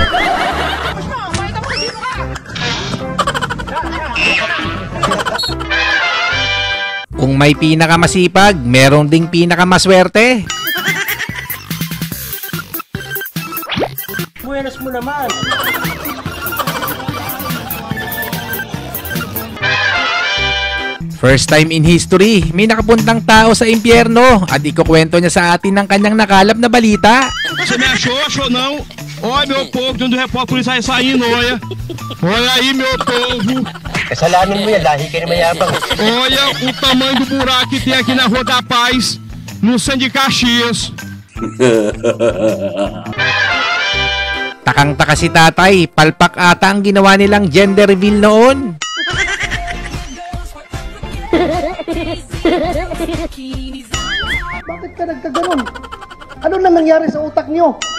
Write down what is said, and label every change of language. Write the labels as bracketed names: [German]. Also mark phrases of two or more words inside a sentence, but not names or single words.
[Filipino] Kung may pinakamasipag, meron ding pinakamaswerte. Buenas mo naman. [English] First time in history, [Filipino] may nakapuntang tao sa impyerno at ikukwento niya sa atin ng kanyang nakalap na balita. [Portuguese] Você me achou não? Olha meu povo, de onde o repórter sai saindo, olha. Olha aí meu povo. [Filipino] Kasalanan mo yan, lahi ka na mayabang. [Portuguese] Olha o tamanho do buraco que tem aqui na Rua da Paz, no centro de Caxias. [Filipino] Takang-taka si tatay, palpak ata ang ginawa nilang gender reveal noon. Bakit ka nagkaganon? Ano na nangyari sa utak nyo?